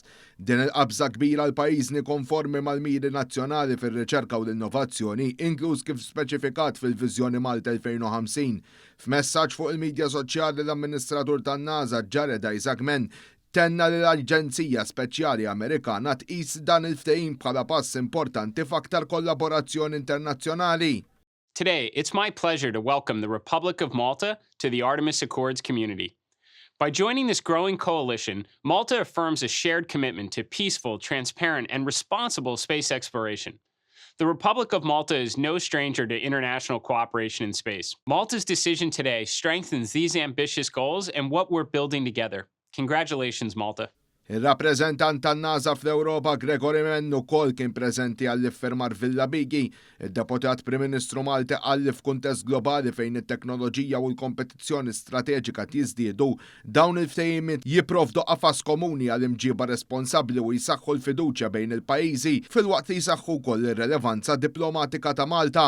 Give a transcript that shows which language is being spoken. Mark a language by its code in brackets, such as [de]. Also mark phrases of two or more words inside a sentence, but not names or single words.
[mt] Din il-qabża kbira l-pajjiżni konformi mal-miri nazzjonali fir-riċerka u l-innovazzjoni, inkluż kif speċifikat fil-Viżjoni Malta 2050. F'messaġġ fuq il-medja soċjali l-amministratur tan-NASA Jared Isaacman tenna li l-Aġenzija Speċjali Amerikana tqis dan il-ftehim bħala pass importanti f'aktar kollaborazzjoni internazzjonali. [en] Today, it's my pleasure to welcome the Republic of Malta to the Artemis Accords community. By joining this growing coalition, Malta affirms a shared commitment to peaceful, transparent, and responsible space exploration. The Republic of Malta is no stranger to international cooperation in space. Malta's decision today strengthens these ambitious goals and what we're building together. Congratulations, Malta. [mt] Il-rappreżentant tan-NASA fl-Ewropa Gregory Menn ukoll kien preżenti għall-iffirmar Villa Bigi. Id-Deputat Prim Ministru Malti qal f'kuntest globali fejn it-teknoloġija u l-kompetizzjoni strateġika jiżdiedu dawn il-ftehimiet jipprovdu qafas komuni għal imġiba responsabbli u jsaħħu l-fiduċja bejn il-pajjiżi filwaqt li jsaħħu wkoll ir-relevanza diplomatika ta' Malta.